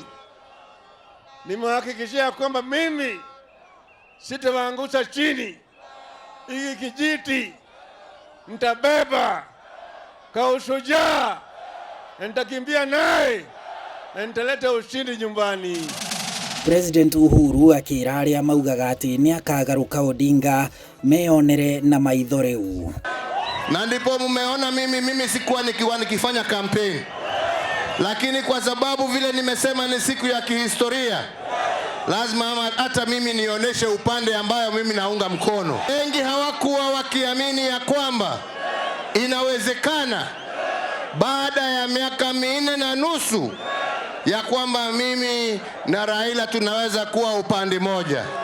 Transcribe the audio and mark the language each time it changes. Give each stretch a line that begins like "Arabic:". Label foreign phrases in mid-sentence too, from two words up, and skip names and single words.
Swahili: Nimehakikishia kwamba mimi sitawaangusha chini. Hiki kijiti nitabeba kwa ushujaa, nitakimbia naye na nitaleta ushindi nyumbani.
Kikuyu: President Uhuru akĩra arĩa maugaga atĩ nĩakagaruka Odinga meyonere na maitho rĩu.
Swahili: Na ndipo mumeona mimi sikuwa nikifanya kampeni, lakini kwa sababu vile nimesema ni siku ya kihistoria, lazima hata mimi nionyeshe upande ambayo mimi naunga mkono. Wengi hawakuwa wakiamini ya kwamba inawezekana baada ya miaka 4.5 ya kwamba mimi na Raila tunaweza kuwa upande moja.